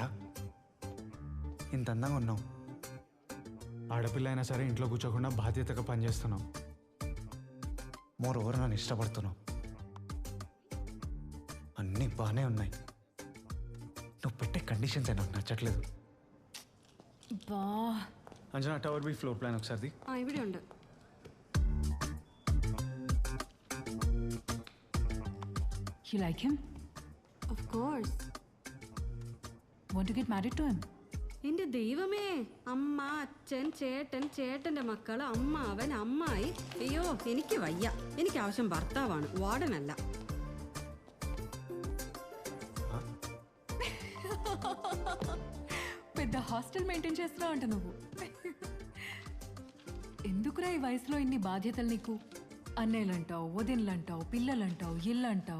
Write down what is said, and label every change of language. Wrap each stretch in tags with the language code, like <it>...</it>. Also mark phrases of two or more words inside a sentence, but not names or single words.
<te>ఇంత అందంగా ఉన్నావు, ఆడపిల్ల అయినా సరే ఇంట్లో కూర్చోకుండా బాధ్యతగా పనిచేస్తున్నావు.</te> <en>more over</en> <te>నన్ను ఇష్టపడుతున్నావు. అన్నీ బాగానే ఉన్నాయి. నువ్వు పెట్టే కండిషన్స్ నాకు నచ్చట్లేదు. బా,</te> <en>అంజనా, tower B floor plan ఒకసారి.</en> <ml>ഇവിടെ ഉണ്ട്.</ml> <en>you like him? Of course. Want to get married to him?</en> <ml>എന്റെ ദൈവമേ, അമ്മ, അച്ഛൻ, ചേട്ടൻ, ചേട്ടന്റെ മക്കള്, അമ്മാവൻ, അമ്മായി. അയ്യോ, എനിക്ക് വയ്യ. എനിക്ക് ആവശ്യം ഭർത്താവാണ്, വാർഡനല്ല.</ml> <te>పెద్ద</te> <en>hostel maintain</en> <te>చేస్తున్నావు అంట నువ్వు. ఎందుకురా ఈ వయసులో ఇన్ని బాధ్యతలు నీకు? అన్నయ్యలంటావు, వదినలంటావు, పిల్లలంటావు, ఇల్లు అంటావు.</te>